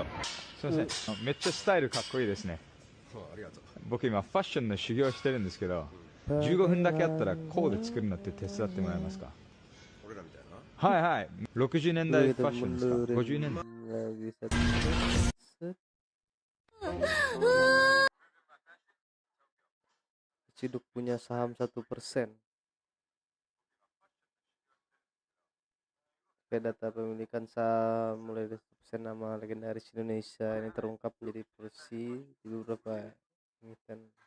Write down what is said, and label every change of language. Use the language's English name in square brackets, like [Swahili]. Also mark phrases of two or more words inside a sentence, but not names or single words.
[Japanese] すみません、めっちゃスタイルかっこいいですね。僕今ファッションの修行してるんですけど、15分だけあったらコーデ作るのって手伝ってもらえますか？はいはい、60年代ファッションですか？50年代。 [Indonesian] Ciduk punya saham 1%. Data pemilikan saham mulai dari 1% nama legendaris Indonesia ini terungkap menjadi porsi di beberapa emiten.